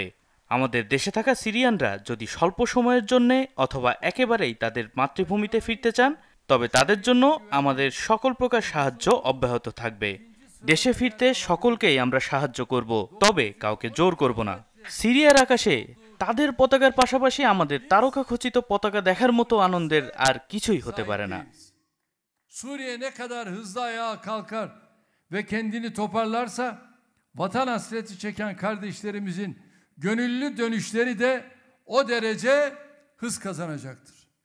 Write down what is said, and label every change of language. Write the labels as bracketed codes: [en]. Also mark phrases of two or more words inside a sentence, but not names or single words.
[bn] আমাদের দেশে থাকা সিরিয়ানরা যদি স্বল্প সময়ের জন্য অথবা একেবারেই তাদের মাতৃভূমিতে ফিরতে চান, তবে তাদের জন্য আমাদের সকল প্রকার সাহায্য অব্যাহত থাকবে। দেশে ফিরতে সকলকেই আমরা সাহায্য করব, তবে কাউকে জোর করব না। সিরিয়ার আকাশে তাদের পতাকার পাশাপাশি আমাদের তারকাখচিত পতাকা দেখার মতো আনন্দের আর কিছুই হতে পারে না। [tr] Suriye ne kadar hızlı ayağa kalkar ve kendini toparlarsa vatan hasreti çeken kardeşlerimizin gönüllü dönüşleri de o derece hız kazanacaktır.